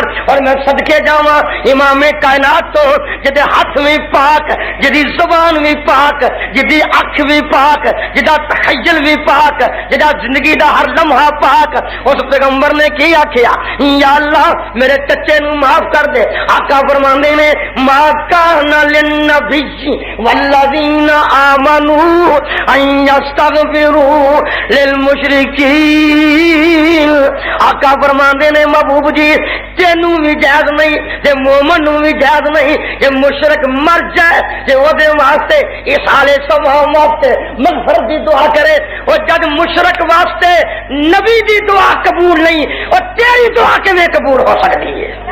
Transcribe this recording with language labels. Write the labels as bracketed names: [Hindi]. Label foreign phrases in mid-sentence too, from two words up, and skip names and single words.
[Punjabi] اور میں صدقے جاوا امام کائنات توں جدے ہاتھ میں پاک، جدی زبان بھی پاک، جدی اکھ بھی پاک، جدا تخیل بھی پاک، جدا زندگی دا ہر لمحہ پاک، اس پیغمبر نے کی آکھیا, [Arabic] يا الله [Punjabi] میرے چچے نوں معاف کر دے. آقا فرماندے نے [Arabic] ما كان للنبي والذين آمنوا أن يستغفروا للمشركين. [Punjabi] آقا فرماندے نے محبوب جی تینوں بھی جائز نہیں تے مومن نوں بھی جائز نہیں کہ مشرک مر جائے جے اودے واسطے ایصال ثواب واسطے مغفرت دی دعا کرے. اور جب مشرک واسطے نبی دی دعا قبول نہیں، اور تیری دعا کیویں قبول ہو سکتی ہے?